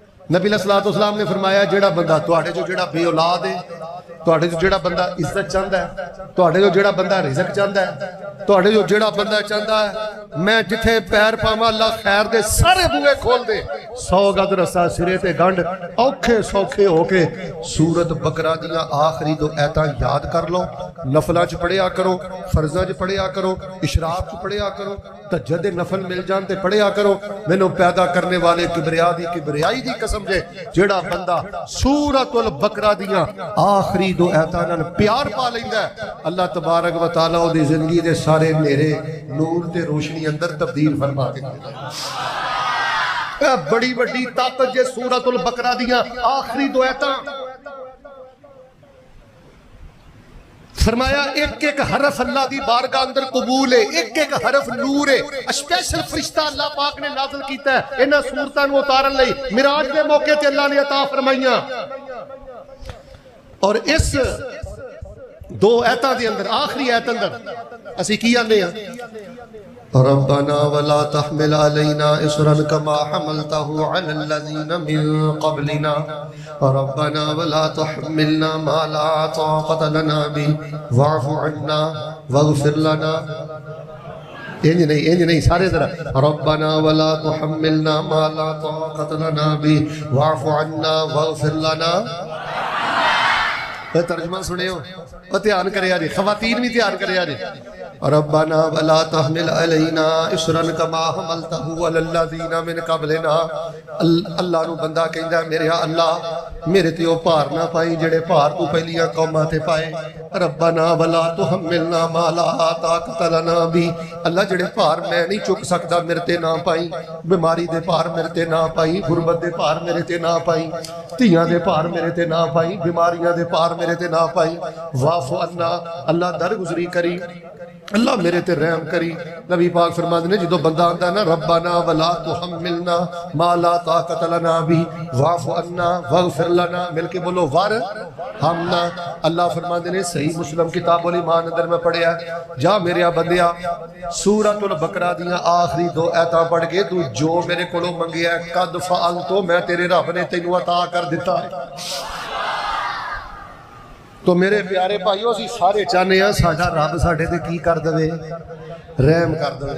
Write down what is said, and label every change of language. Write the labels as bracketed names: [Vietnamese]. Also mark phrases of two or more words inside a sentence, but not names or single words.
[Punjabi] नबी [Arabic] عليه الصلاة والسلام [Punjabi] نے فرمایا جیہڑا بندہ تہاڈے چوں جیہڑا بے اولاد ہے، تہاڈے چوں جیہڑا بندہ عزت چاہتا ہے، تہاڈے چوں جیہڑا بندہ رزق چاہتا ہے، تہاڈے چوں جیہڑا بندہ چاہتا ہے میں جتھے پیر پاواں اللہ خیر دے سارے بوہے کھول دے، 100 گز رسہ سرے تے گنڈھ، اوکھے سوکھے ہوکے سورت بقرہ دیاں آخری 2 آیتاں یاد کر لو، نفلاں چ پڑھیا کرو، فرضاں چ پڑھیا کرو، اشراق چ پڑھیا کرو، تہجد دے نفل مل جان تے پڑھیا کرو. مینوں پیدا کرنے والے کبریا دی کبریائی دی قسم جے جیہڑا بندہ سورۃ البقرہ دیاں آخری 2 آیتاں نال پیار پا لیندا ہے, [Arabic] الله تبارك وتعالى [Punjabi] اوہدی زندگی دے سارے نھیرے نور تے روشنی اندر تبدیل فرما دیندا ہے. بڑی وڈی طاقت جے سورۃ البقرہ دیاں آخری 2 آیتاں فرمایا ایک ایک حرف اللہ دی بارگاہ اندر قبول ہے، ایک ایک حرف نور ہے. اسپیشل فرشتہ اللہ پاک نے نازل کیتا ہے انہاں سورتاں نوں اتارن لئی، معراج دے موقعے تے اللہ نے عطا فرمائیاں. اور اس 2 آیتاں دے اندر آخری آیت اندر اسیں کی آندے ہاں, [Arabic] ربنا ولا تحمل علينا إصرا كما حملته على الذين من قبلنا ربنا ولا تحملنا ما لا طاقة لنا به واعف عنا واغفر لنا. [Punjabi] اینج نہیں سارے ذرا, [Arabic] ربنا ولا تحملنا ما لا طاقة لنا به واعف عنا واغفر لنا. [Punjabi] ترجمہ سنیو، دھیان کریا جی، خواتین بھی دھیان کریا جی. [Arabic] ربنا ولا تحمل علينا إصرا كما حملته على الذين من قبلنا. [Punjabi] اللہ نوں بندہ کہندا میرے اللہ میرے تے او بھار نہ پائی جیہڑے بھار تو پہلیاں قوماں تے پائے. [Arabic] ربنا ولا تحملنا ما لا طاقة لنا به. [Punjabi] اللہ جیہڑے بھار میں نہیں چک سکدا میرے تے نہ پائی، بیماری دے بھار میرے تے نہ پائی، غربت دے بھار میرے تے نہ پائی، دھیاں دے بھار میرے تے نہ پائی، بیماریاں دے بھار میرے تے نہ پائی. [Arabic] واعف عنا, [Punjabi] اللہ درگزری کری، اللہ میرے تے رحم کری. نبی پاک فرماتے نے جو بندہ آندا نا [Arabic] ربنا ولا تحملنا ما لا طاقة لنا به واعف عنا واغفر لنا, [Punjabi] ملکے بولو ور حمنا. اللہ فرماتے نے صحیح مسلم کتاب الایمان اندر میں پڑھیا, جا میرے بندیا سورۃ البقرہ دیاں آخری 2 آیتاں پڑھ کے تو جو میرے کولوں منگیا [Arabic] قد فعل [Punjabi] تو میں تیرے رب نے تینوں عطا کر دتا ہے. تو میرے پیارے بھائیو اسیں سارے چاہتے ہیں ساڈا رب ساڈے تے کی کر دے، رحم کر دے.